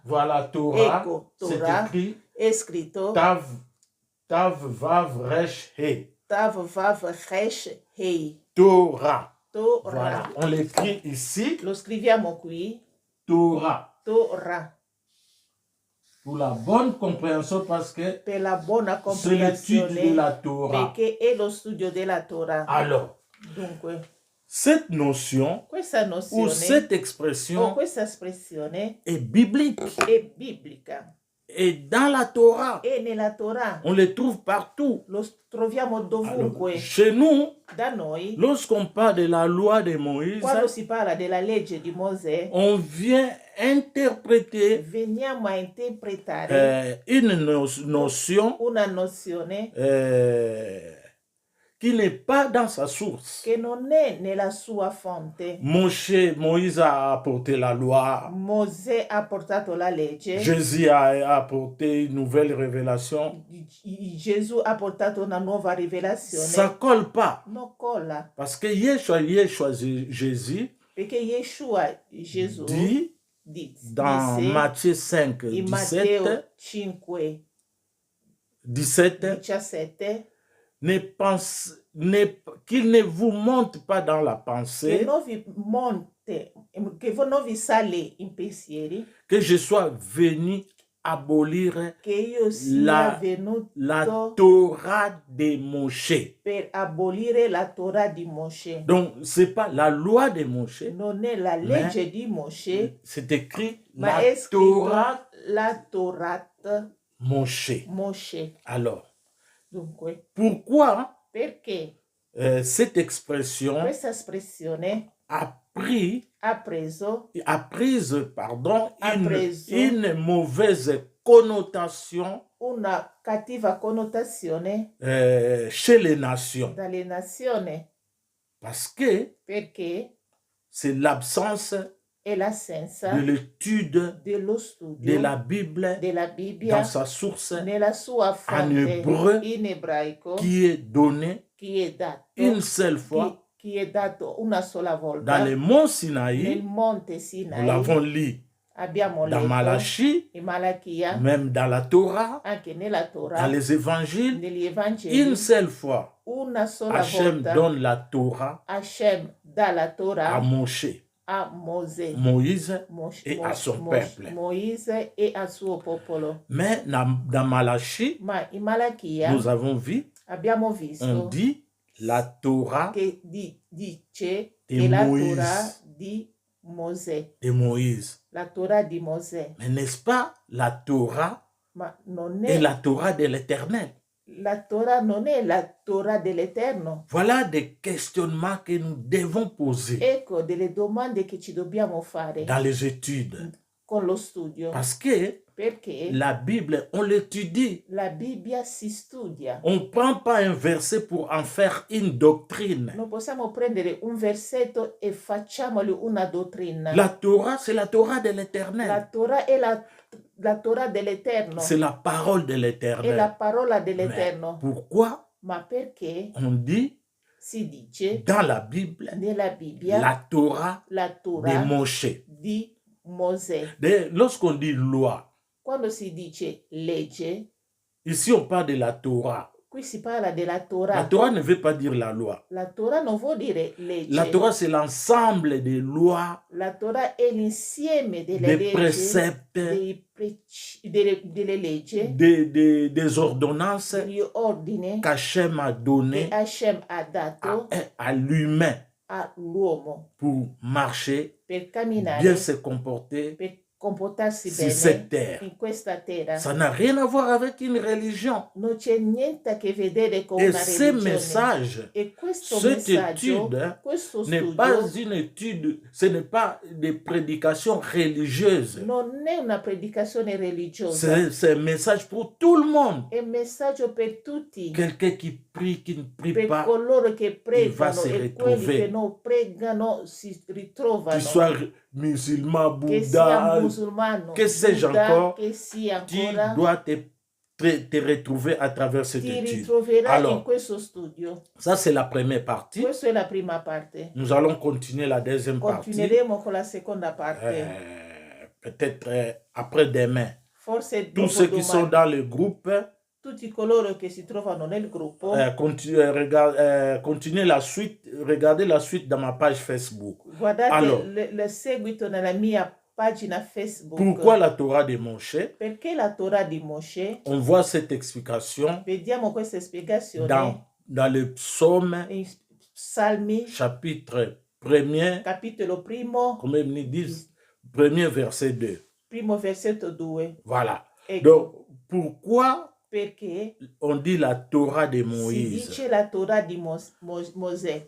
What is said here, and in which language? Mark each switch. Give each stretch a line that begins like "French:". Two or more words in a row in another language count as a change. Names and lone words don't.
French: Voilà, Torah,
Italian: ecco,
French: c'est Torah écrit
Italian: è scritto
Hebrew: Tav, Vav, Resh, He. Tav, Vav, Resh, Hei.
French: Torah.
Italian: Torah.
French: Voilà, on l'écrit ici,
Italian: Lo scriviamo qui,
French: Torah.
Italian: Torah,
French: Pour la bonne compréhension, parce que
Italian: per la buona
French: c'est l'étude
Italian: comprensione,
French: de la Torah.
Italian: perché è lo studio della Torah.
French: Alors,
Italian: Dunque,
French: cette notion
Italian: questa
French: ou
Italian: nozione
French: cette
Italian: o
French: expression
Italian: questa espressione
French: est biblique.
Italian: è biblica.
French: Et dans la Torah,
Italian: E nella Torah
French: on les trouve partout.
Italian: lo troviamo
French: Alors,
Italian: dovunque.
French: chez nous,
Italian: Da noi,
French: lorsqu'on parle de la loi de Moïse,
Italian: quando si parla della legge di Mosè,
French: on vient interpréter
Italian: veniamo a interpretare
French: une notion
Italian: una nozione
French: qui n'est pas dans sa source.
Italian: che non è nella sua fonte.
French: Moïse a apporté la loi.
Italian: Mosè ha portato la legge.
French: Jésus a apporté une nouvelle révélation.
Italian: Gesù ha portato una nuova rivelazione.
French: Ça colle pas.
Italian: Non colla.
French: Parce que Yeshua Jésus
Italian: Gesù
French: dit dans Matthieu 5,
Italian: in
French: 17,
Italian: Matteo 5, 17, 17,
French: qu'il ne vous monte pas dans la
Italian: che
French: pensée
Italian: non vi sale in pensieri,
French: que je sois venu abolir
Italian: che io sia
French: la
Italian: venuto
French: Torah de Moshe.
Italian: per abolire la Torah di Mosè.
French: Donc, c'est pas la loi de Moshe,
Italian: Non è la legge di Mosè,
French: c'est écrit
Italian: ma
French: la
Italian: è scritto
French: Torah
Italian: la Torah
French: Moshe.
Italian: Mosè.
French: Alors,
Italian: Dunque,
French: pourquoi
Italian: perché
French: cette expression
Italian: questa espressione
French: a prise une mauvaise connotation
Italian: una cattiva connotazione
French: chez les nations?
Italian: dalle nazioni,
French: Perché c'est l'absence
Italian: è l'assenza
French: de l'étude
Italian: dello studio della Bibbia
French: dans sa source
Italian: nella sua
French: en
Italian: fonte
French: hébreu
Italian: in ebraico
French: qui est donnée
Italian: che è dato
French: une seule fois
Italian: che è dato una sola volta
French: dans le monts
Italian: nel
French: Sinaï.
Italian: monte
French: Nous
Italian: Sinai.
French: l'avons lu
Italian: Abbiamo
French: dans
Italian: letto
French: Malachie,
Italian: in Malachia,
French: même dans la Torah,
Italian: anche nella Torah,
French: dans les évangiles.
Italian: negli Evangeli,
French: Une seule fois,
Italian: una sola
French: Hachem
Italian: volta
French: donne la Torah
Italian: Hashem dà la
French: à
Italian: Torah
French: Moshe,
Italian: a Mosè,
French: Moïse et à son peuple.
Italian: Moïse e al suo popolo.
French: Mais dans Malachie,
Italian: Ma in Malachia
French: nous avons vu,
Italian: abbiamo
French: on
Italian: visto
French: dit la Torah
Italian: che dice
French: de
Italian: che la
French: Moïse.
Italian: Torah di Mosè,
French: de Moïse.
Italian: la Torah di Mosè,
French: Mais n'est-ce pas la Torah
Italian: ma non
French: et
Italian: è
French: la Torah de l'Éternel?
Italian: la Torah non è la Torah dell'Eterno.
French: Voilà des questionnements que nous devons poser
Italian: Ecco delle domande che ci dobbiamo fare
French: dans les études.
Italian: con lo studio,
French: Parce que
Italian: perché
French: la Bible, on l'étudie.
Italian: la Bibbia si studia.
French: On ne prend pas un verset pour en faire une doctrine.
Italian: Non possiamo prendere un versetto e facciamoli una dottrina.
French: La Torah, c'est la Torah de
Italian: La
French: l'Éternel.
Italian: Torah è la Torah dell'Eterno,
French: C'est la parole de
Italian: è la
French: l'Éternel.
Italian: parola
French: Mais
Italian: dell'Eterno.
French: pourquoi
Italian: Ma perché
French: on dit
Italian: si dice
French: dans la Bible
Italian: nella Bibbia
French: la Torah
Italian: la
French: de
Italian: Torah
French: Moshe?
Italian: di Mosè?
French: Lorsqu'on dit loi,
Italian: Quando si dice legge,
French: ici on parle de la Torah.
Italian: qui si parla della
French: La
Italian: Torah.
French: Torah ne veut pas dire la loi.
Italian: La Torah non vuol dire legge.
French: La Torah, c'est l'ensemble des lois,
Italian: La Torah è l'insieme delle
French: des
Italian: leggi,
French: préceptes,
Italian: delle leggi,
French: des ordonnances
Italian: degli ordini
French: qu'Hachem a
Italian: che
French: donné
Italian: Hashem ha dato
French: à l'humain
Italian: all'uomo
French: pour marcher,
Italian: per camminare,
French: bien se comporter
Italian: per comportarsi
French: sur cette
Italian: bene
French: terre.
Italian: in questa terra.
French: Ça n'a rien à voir avec une religion.
Italian: Non c'è niente a che vedere con
French: Et
Italian: una
French: ce
Italian: religione.
French: message,
Italian: E questo
French: cette
Italian: messaggio,
French: étude
Italian: questo
French: n'est pas
Italian: studio
French: une étude, ce n'est pas des prédications religieuses.
Italian: non è una predicazione religiosa,
French: C'est un message pour tout le monde.
Italian: è un messaggio per tutti,
French: Quelqu'un qui prie, qui ne prie
Italian: per
French: pas,
Italian: coloro che pregano
French: se
Italian: e quelli
French: retrouver.
Italian: che non pregano si ritrovano,
French: qu'il soit musulman,
Italian: che sia
French: Bouddha,
Italian: musulmano,
French: que sais-je
Italian: Buddha,
French: encore,
Italian: che sia
French: tu
Italian: ancora,
French: dois te retrouver à travers cette
Italian: ti
French: étude.
Italian: ritroverai in
French: Alors,
Italian: questo studio.
French: ça c'est la première partie.
Italian: Questa è la prima parte.
French: Nous allons continuer la deuxième partie.
Italian: Continueremo con la seconda parte.
French: Peut-être après demain.
Italian: Forse
French: Tous ceux qui sont
Italian: dopodomani.
French: dans le groupe,
Italian: Tutti coloro che si trovano nel gruppo,
French: continuez la suite, regardez la suite dans ma page Facebook.
Italian: guardate
French: Alors.
Italian: il seguito nella mia pagina Facebook.
French: Pourquoi la Torah de Moshe?
Italian: Perché la Torah di Mosè?
French: On voit cette explication
Italian: Vediamo questa spiegazione
French: dans le psaume
Italian: in Salmi,
French: chapitre 1er,
Italian: capitolo primo,
French: comme ils disent, premier verset 2.
Italian: primo versetto 2.
French: Voilà.
Italian: Ecco,
French: Donc, pourquoi
Italian: perché
French: on dit la Torah de
Italian: si
French: Moïse?
Italian: dice la Torah di Mosè?